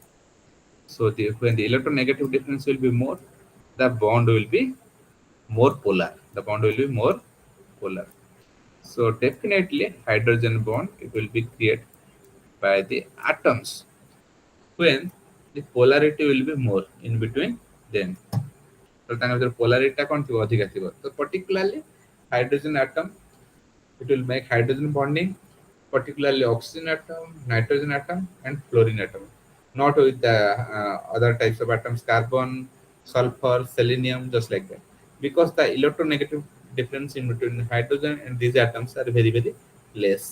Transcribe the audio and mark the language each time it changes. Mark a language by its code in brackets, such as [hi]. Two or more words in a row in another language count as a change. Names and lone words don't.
[en] So when the electronegative difference will be more, the bond will be more polar. The bond will be more polar. So definitely hydrogen bond it will be created by the atoms when the polarity will be more in between them. So [or] ତାଙ୍କ ଭିତରେ polarity ଟା କ'ଣ ଥିବ ଅଧିକା ଥିବ. [en] So particularly hydrogen atom it will make hydrogen bonding, particularly oxygen atom, nitrogen atom, and fluorine atom. Not with the other types of atoms, carbon, sulfur, selenium, just like that. Because the electronegative difference in between hydrogen and these atoms are very, very less.